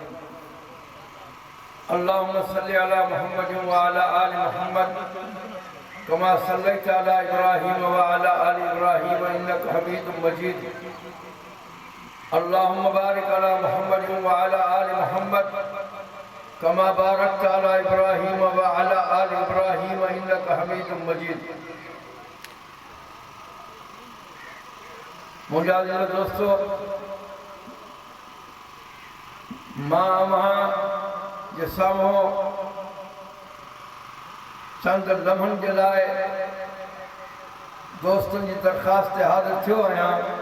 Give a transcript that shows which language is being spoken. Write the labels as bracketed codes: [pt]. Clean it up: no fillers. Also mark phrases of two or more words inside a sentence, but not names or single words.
[ar] اللهم صل على محمد وعلى آل محمد كما صليت على إبراهيم وعلى آل إبراهيم إنك حميد مجيد. اللهم بارك على محمد وعلى آل محمد كما باركت على إبراهيم وعلى آل إبراهيم إنك حميد مجيد. [sd] मुजाहिद दोस्तों, मां वहाँ जे साम्हूं चंद लम्हनि जे लाइ दोस्तनि जी दरख़्वास्त ते हाज़िर थियो आहियां।